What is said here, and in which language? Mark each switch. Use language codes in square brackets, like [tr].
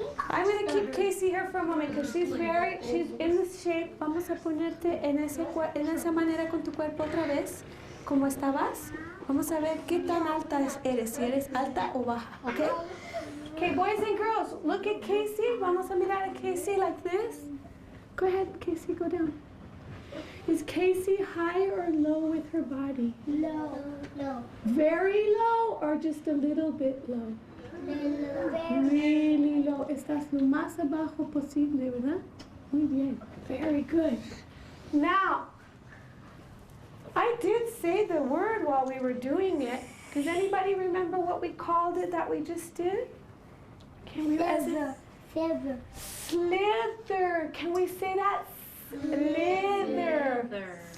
[en] I'm going to keep Casey here for a moment because she's in this shape. [es] Vamos a ponerte en esa manera con tu cuerpo otra vez, como estabas. Vamos a ver qué tan alta eres, si eres alta o baja, ¿ok? [en] Okay, boys and girls, look at Casey. [es] Vamos a mirar a Casey [en] like this. Go ahead, Casey, go down. Is Casey high or low with her body? Low. Low. Very low or just a little bit low? Really low. [es] Estás lo más abajo posible, ¿verdad? Muy bien. [en] Very good. Now, I did say the word while we were doing it. Does anybody remember what we called it that we just did? Can we Feather. Slither. Can we say that? Slither.